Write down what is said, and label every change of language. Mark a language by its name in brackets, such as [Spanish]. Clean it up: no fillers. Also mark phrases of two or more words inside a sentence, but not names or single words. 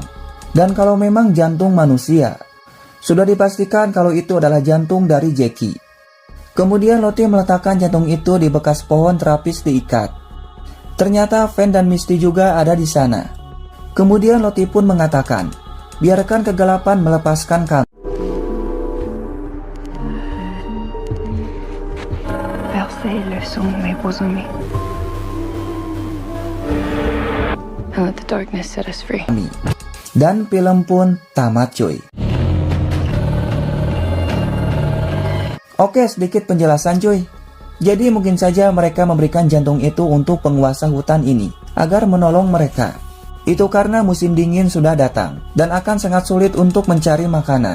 [Indonesian] Dan kalau memang jantung manusia, sudah dipastikan kalau itu adalah jantung dari Jackie. Kemudian Lottie meletakkan jantung itu di bekas pohon Travis diikat. Ternyata Van dan Misty juga ada di sana. Kemudian Lottie pun mengatakan, biarkan kegelapan melepaskan kami. [French] Percez le son mes beaux amis. [English] And let the darkness set us free. [Indonesian] Dan film pun tamat cuy. Oke, sedikit penjelasan cuy. Jadi mungkin saja mereka memberikan jantung itu untuk penguasa hutan ini agar menolong mereka. Itu karena musim dingin sudah datang dan akan sangat sulit untuk mencari makanan.